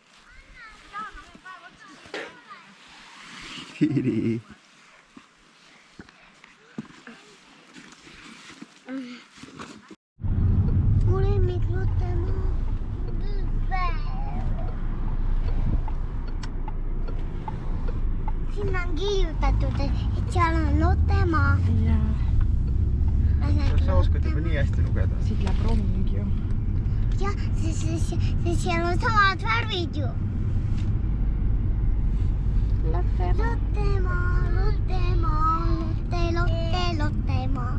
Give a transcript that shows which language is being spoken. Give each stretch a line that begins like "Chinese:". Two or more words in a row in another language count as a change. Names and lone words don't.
Estonian: Kiri.
Finnish: Sinne on kirjoitettu, että siellä on Lottemaa.
Estonian: Sa oskad juba nii hästi lugeda. Siit läheb rong ju. Ja,
Finnish: siellä on
Estonian: samad värvid ju. Lottemaa, Lottemaa, Lottemaa.